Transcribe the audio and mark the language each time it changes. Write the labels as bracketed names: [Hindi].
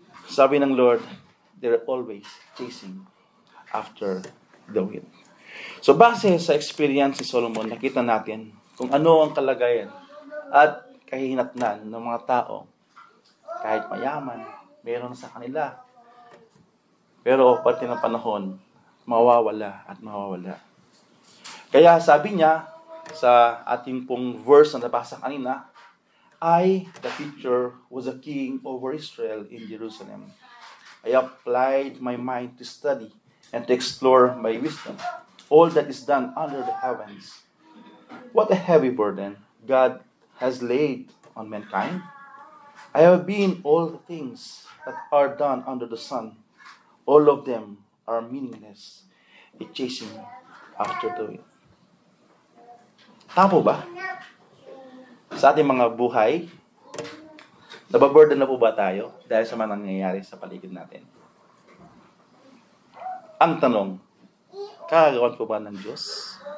[English] Sabi ng Lord, they're always chasing after the wind. [Filipino] So base sa experience ni Solomon, nakita natin kung ano ang kalagayan at kahihinatnan ng mga tao. Kahit mayaman, meron sa kanila. Pero pati ng panahon, mawawala at mawawala. [English] Kaya sabi niya sa ating pong verse na nabasa kanina, I, the teacher, was a king over Israel in Jerusalem. I applied my mind to study and to explore my wisdom, all that is done under the heavens. What a heavy burden God has laid on mankind. I have been all the things that are done under the sun. All of them are meaningless. It's chasing after the wind. [Filipino] Tama ba? Sa ating mga buhay, nababurden na po ba tayo dahil sa mga nangyayari sa paligid natin? Ang tanong, kagagawan po ba ng Diyos?